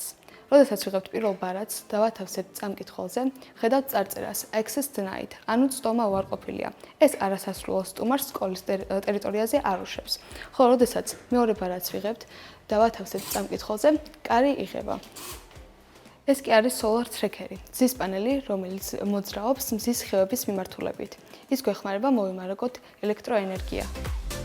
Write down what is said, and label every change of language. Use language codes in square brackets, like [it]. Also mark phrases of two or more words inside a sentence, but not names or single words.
[ka] როდესაც ვიღებთ პირველ ბარათს, დავათავსებთ წამკითხველზე, ხედავთ წარწერას [en] Access Denied, [ka] ანუ წტომა უარყოფილია. ეს არასასრულო სტუმარს სკოლის ტერიტორიაზე არ უშვებს. ხოლო როდესაც მეორე ბარათს ვიღებთ, დავათავსებთ წამკითხველზე, კარი იღება. ეს კი არის [en] solar tracker- [ka] ი, მზის პანელი, რომელიც მოძრაობს მზის სხივების მიმართულებით. ის გვეხმარება მოვიმარაგოთ ელექტროენერგია.